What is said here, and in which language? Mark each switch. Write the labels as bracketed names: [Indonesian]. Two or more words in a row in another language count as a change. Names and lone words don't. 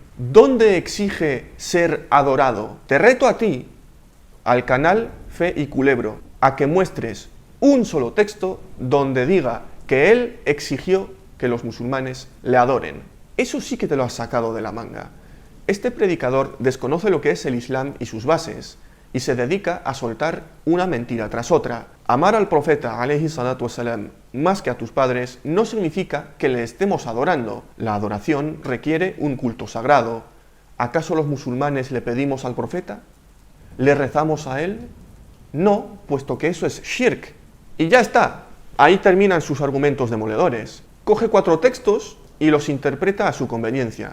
[Spanish] ¿Dónde exige ser adorado? Te reto a ti, al canal Fe y Culebro, a que muestres un solo texto donde diga que él exigió que los musulmanes le adoren. Eso sí que te lo has sacado de la manga. Este predicador desconoce lo que es el Islam y sus bases, y se dedica a soltar una mentira tras otra. Amar al profeta, [Arabic] عليه الصلاة والسلام, [Spanish] más que a tus padres, no significa que le estemos adorando. La adoración requiere un culto sagrado. ¿Acaso los musulmanes le pedimos al profeta? ¿Le rezamos a él? No, puesto que eso es shirk. Y ya está. Ahí terminan sus argumentos demoledores. Coge 4 textos y los interpreta a su conveniencia.